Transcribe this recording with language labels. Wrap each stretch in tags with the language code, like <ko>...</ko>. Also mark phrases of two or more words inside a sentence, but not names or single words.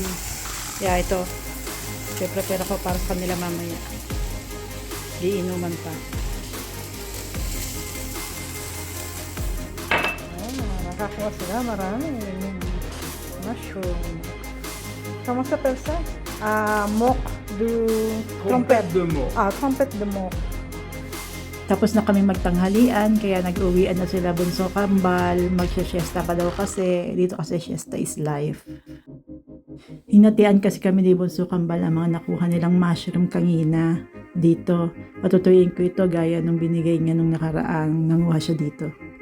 <tl>Yeah, ito. Prepare ko para sa kanila mamaya. Diinuman pa. Nakakuha sila marami mushroom. Kamusta Persa? Mock du trumpet de mock. Trumpet de mock. Tapos na kami magtanghalian, kaya nag-uwian na sila bunso kambal. Magsya-siesta pa daw kasi dito kasi</tl> <en>siesta is life.</en> <tl>Hinatian kasi kami ni bunso kambal ang mga nakuha nilang mushroom kanina dito. Patutuyin ko ito gaya nung binigay niya nung nakaraang nanguha siya dito.</tl>